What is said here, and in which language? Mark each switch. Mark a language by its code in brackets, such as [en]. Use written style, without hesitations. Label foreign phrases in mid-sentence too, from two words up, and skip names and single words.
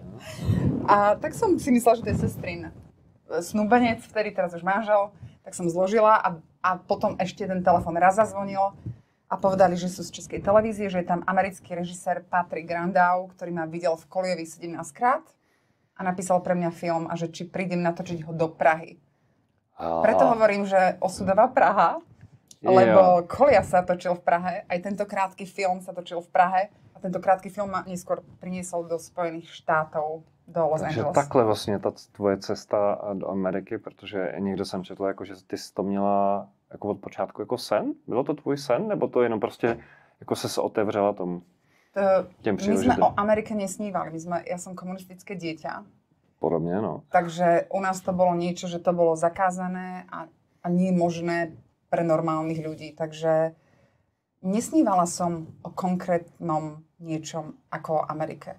[sk] A tak som si myslela, že to je sestrin snúbenec, vtedy teraz už manžel, tak som zložila a potom ešte ten telefón raz zazvonil a povedali, že sú z Českej televízie, že je tam americký režisér Patrick Grandau, ktorý ma videl v Koliovi 17-krát a napísal pre mňa film a že či prídem natočiť ho do Prahy. Preto hovorím, že osudová Praha, lebo Kolia sa točil v Prahe, aj tento krátky film sa točil v Prahe a tento krátky film ma neskôr priniesol do Spojených štátov, do Los Angeles. [cs] Takže takhle vlastně ta tvoje cesta do Ameriky, protože někde jsem četl, jako, že ty jsi to měla jako od počátku jako sen? Bylo to tvůj sen, nebo to jenom prostě jako se otevřela tomu? [sk] My sme o Amerike nesnívali. Ja som komunistické dieťa. Podobne, no. Takže u nás to bolo niečo, že to bolo zakázané a nie možné pre normálnych ľudí. Takže nesnívala som o konkrétnom niečom ako o Amerike.